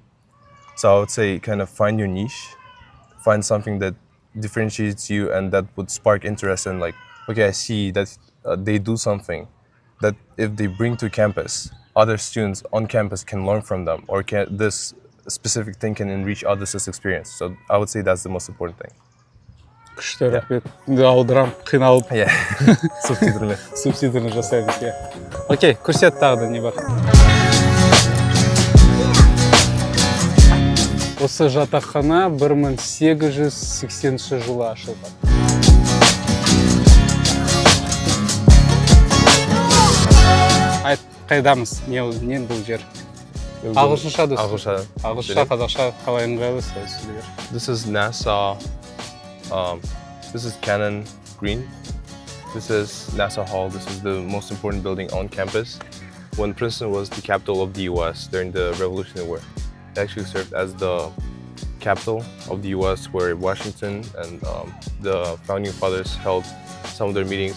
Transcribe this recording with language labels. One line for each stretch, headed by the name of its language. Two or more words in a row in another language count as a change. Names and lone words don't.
English: So I would say kind of find your niche, find something that differentiates you and that would spark interest in, like, okay, I see that they do something that if they bring to campus, other students on campus can learn from them, or this specific thing can enrich others' experience. So I would say that's the most important thing.
Kazakh: Күшті, рахмет. Аударам, қиналып. Иә, субтитрін жасаймыз, иә. Окей, көрсет тағы да не бар. Осы жатақхана 1880 жылы ашылған. Айт, қайдамыз? Не бұл жер? Ағылшынша да ағылшынша, қазақша қалай ыңғайлы сөйлер.
English: This is NASA. This is Canon Green. This is NASA Hall. This is the most important building on campus. When Princeton was the capital of the US during the Revolutionary War, it actually served as the capital of the US where Washington and the founding fathers held some of their meetings.